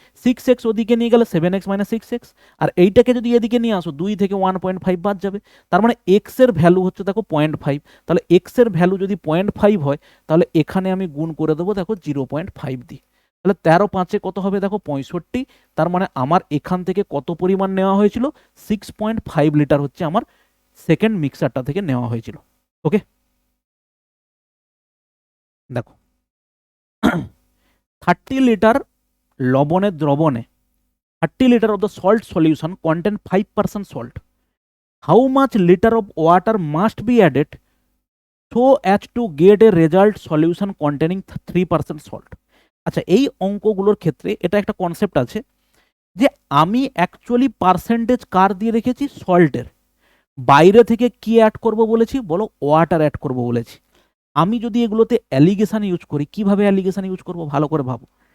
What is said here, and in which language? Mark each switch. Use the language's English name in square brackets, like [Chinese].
[Bangla] 6x ওদিকে নিয়ে গেলে 7x মাইনাস 6x, আর এইটাকে যদি এদিকে নিয়ে আসো 2 থেকে 1.5 বাদ যাবে, তার মানে এক্স এর ভ্যালু হচ্ছে দেখো 0.5। তাহলে এক্স এর ভ্যালু যদি 0.5 হয় তাহলে এখানে আমি গুণ করে দেবো দেখো 0.5 দিয়ে, তাহলে 13×5 কত হবে দেখো 65। তার মানে আমার এখান থেকে কত পরিমাণ নেওয়া হয়েছিল 6.5 লিটার হচ্ছে আমার সেকেন্ড মিক্সারটা থেকে নেওয়া হয়েছিল। ওকে, দেখো 30 লিটার লবণের দ্রবণে [English] 30 liter of the salt solution contain 5% salt. How much liter of water must be added so as to get a result solution containing 3% salt? [Bangla] আচ্ছা, এই অঙ্কগুলোর ক্ষেত্রে এটা একটা কনসেপ্ট আছে যে আমি অ্যাকচুয়ালি পার্সেন্টেজ কার দিয়ে রেখেছি, সল্টের। বাইরে থেকে কি অ্যাড করব বলেছি বলো, ওয়াটার অ্যাড করব বলেছি। আমি যদি এগুলোতে অ্যালিগেশন ইউজ করি, কিভাবে অ্যালিগেশন ইউজ করব ভালো করে ভাবো।